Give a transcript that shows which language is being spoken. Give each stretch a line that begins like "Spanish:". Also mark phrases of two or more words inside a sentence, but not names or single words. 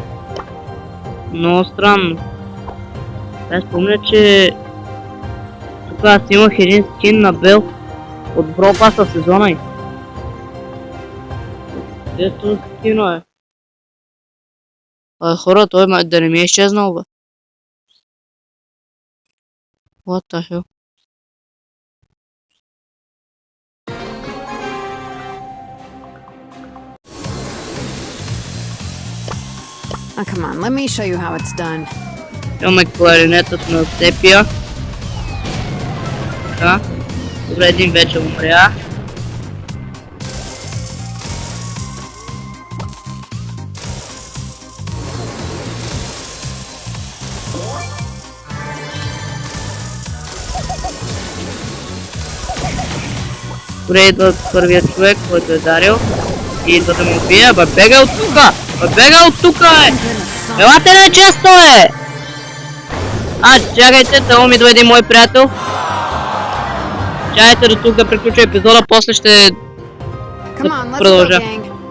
Bulgarian: Много странно. Аз спомня, че тук аз имах един скин на Бел от Brawl Pass сезона и. Ето скино е. Хора, той да не ми е изчезнал, бе.
English: What the hell? Oh, come on, let me show you how it's done.
Bulgarian: Имаме кларинетът на Сепия. Така. Добре, един вече умря. Добре, идва първият човек, който е дарил. И идва да му убие. Бе, бегай от тука! Бе, бегай от тука, е! Елате не често, е! Чакайте, тъл ми дойде мой приятел. Чакайте до тук да приключа епизода, после ще
English: Come on, let's go,
Bulgarian: продължа.
English: gang.